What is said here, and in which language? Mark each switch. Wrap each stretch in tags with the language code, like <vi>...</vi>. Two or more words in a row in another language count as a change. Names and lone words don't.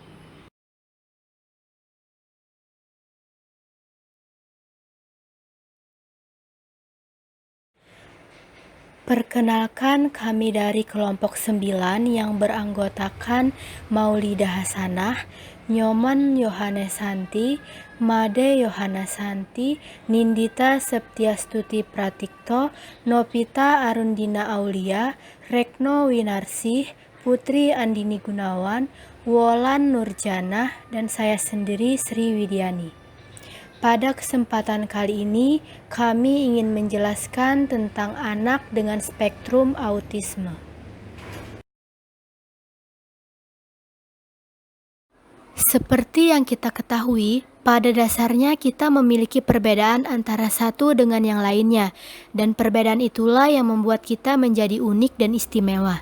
<id>Perkenalkan, kami dari kelompok 9 yang beranggotakan Maulidah Hasanah, Nyoman Yohanesanti, Made Yohanasanti, Nindita Septiastuti Pratikto, Nopita Arundina Aulia, Rekno Winarsih, Putri Andini Gunawan, Wolan Nurjanah, dan saya sendiri Sri Widiani. Pada kesempatan kali ini, kami ingin menjelaskan tentang anak dengan spektrum autisme. Seperti yang kita ketahui, pada dasarnya kita memiliki perbedaan antara satu dengan yang lainnya, dan perbedaan itulah yang membuat kita menjadi unik dan istimewa.</id>